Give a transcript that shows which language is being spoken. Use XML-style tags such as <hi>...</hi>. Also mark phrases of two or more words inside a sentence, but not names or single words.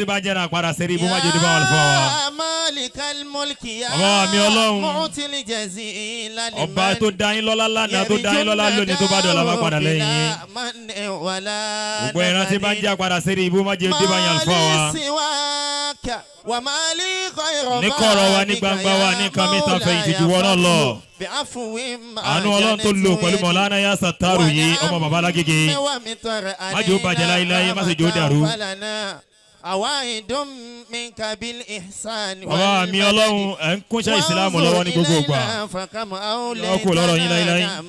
<ar>يا مالك الملك يا معطي الجزيل لمن من ولا ما سواك وما لي غير ذلك يا مولاي بعفو</ar> <yo>àánú Ọlọ́run tó lò pẹ̀lú Mọ̀lánà Yah Satar yìí ọmọ bàbá alágége má jẹ́ ó bàjẹ́ láíláí má sì jẹ́ ó dàrú. bàbá mi Ọlọ́run ẹ̀ ń kúnṣẹ́ ìsìlámù lọ́wọ́ ní gbogbo ìgbà ọkọ̀ lọ́rọ̀ yín láíláí.</yo>